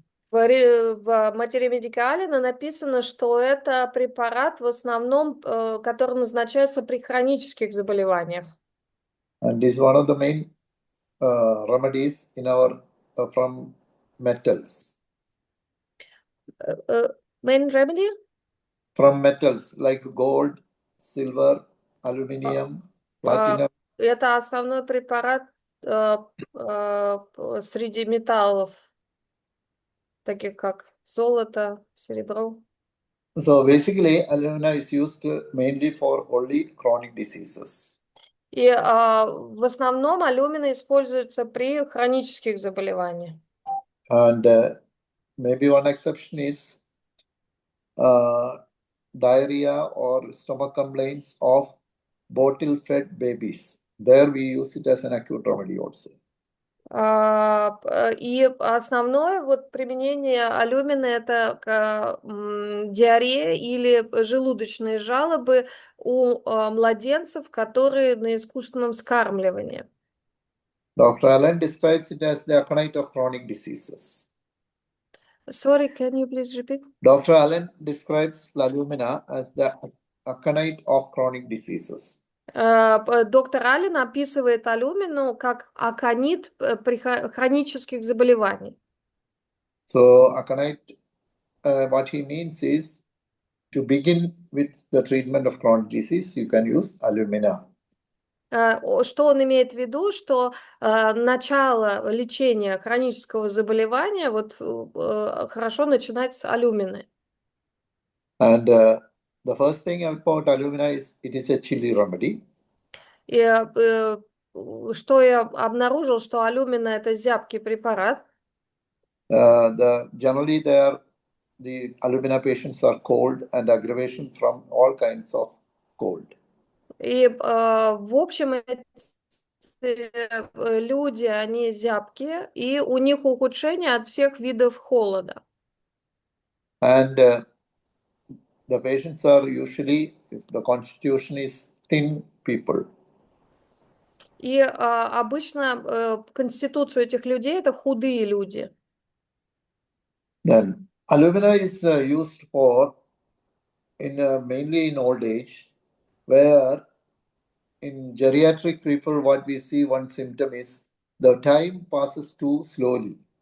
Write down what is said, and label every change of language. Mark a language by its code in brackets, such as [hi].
[ru] В материи медикале написано, что это препарат в основном, который назначается при хронических заболеваниях. [en] And is one of the main remedies in our from metals. Main remedy? From metals like gold, silver, aluminium, platinum. [ru] Это основной препарат среди металлов, таких как золото, серебро. [en] So basically, alumina is used mainly for only chronic diseases. [ru] И в основном алюмина используется при хронических заболеваниях. [en] And maybe one exception is diarrhea or stomach complaints of bottle-fed babies. There we use it as an acute remedy also. [ru] И основное вот применение алюмина – это диарея или желудочные жалобы у младенцев, которые на искусственном вскармливании. [en] Dr. Allen describes it as the aconite of chronic diseases. Sorry, can you please repeat? Dr. Allen describes alumina as the aconite of chronic diseases. [ru] Доктор Аллен описывает алюмину как аконит при хронических заболеваниях. [en] So aconite, what he means is to begin with the treatment of chronic disease, you can use alumina. [ru] Что он имеет в виду, что начало лечения хронического заболевания вот хорошо начинать с алюмины. [en] And the first thing about alumina is it is a chilly remedy. [ru] И что я обнаружил, что алюмина это зябкий препарат. [en] Generally the alumina patients are cold and aggravation from all kinds of cold. [ru] И в общем люди, они зябкие, и у них ухудшение от всех видов холода. [en] And the patients are usually, the constitution is thin people. [ru] И обычно конституция этих людей это худые люди. [en] Then alumina is used for mainly in old age, where in geriatric people what we see one symptom is the time passes too slowly.